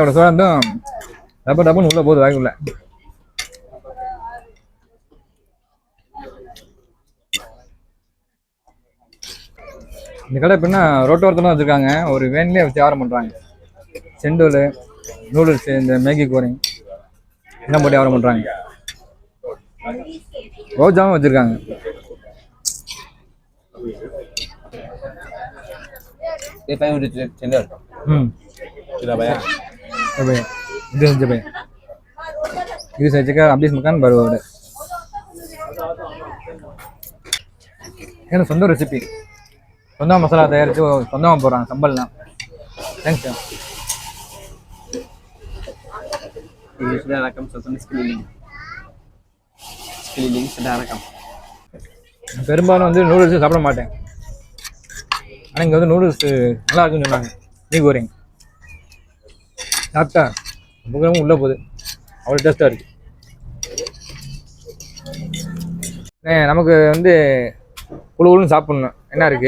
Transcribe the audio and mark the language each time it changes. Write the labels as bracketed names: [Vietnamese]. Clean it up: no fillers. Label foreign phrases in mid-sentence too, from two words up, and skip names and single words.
[Tamil] அவ்வளோ சூடாக இருந்தும் டப்பு டப்புன்னு உள்ளே போகுது வாய்க்குள்ள. இந்த கடை எப்படின்னா ரோட்டோரத்தில் வச்சுருக்காங்க. ஒரு வேன்லேயே வச்சு வியாபாரம் பண்ணுறாங்க. செண்டோல், நூடுல்ஸு, இந்த [Malay] Maggi goreng [Tamil] எல்லாம் போட்டு வியாபாரம் பண்ணுறாங்க. ரோஜாவும் வச்சுருக்காங்க. [Malay] Ini saya cek habis makan baru ada. [Tamil] Ini சொந்த ரெசிபி. சொந்த மசாலா தயாரிச்சு சொந்தமா போறாங்க சம்பல்னா. Thanks. [Malay] Ini sudah rakam satu sekeliling. Sekeliling sudah rakam. [Tamil] பெரும்பாலும் வந்து நூடுல்ஸ் சாப்பிட மாட்டேன். ஆனால் இங்கே வந்து நூடுல்ஸ் நல்லா இருக்குன்னு சொன்னாங்க. [Malay] mee goreng [Tamil] சாப்பிட்டா முகமும் உள்ளே போகுது. அவ்வளோ டேஸ்ட்டாக இருக்குது. நமக்கு வந்து குழுன்னு சாப்பிட்ணும். என்ன இருக்குது?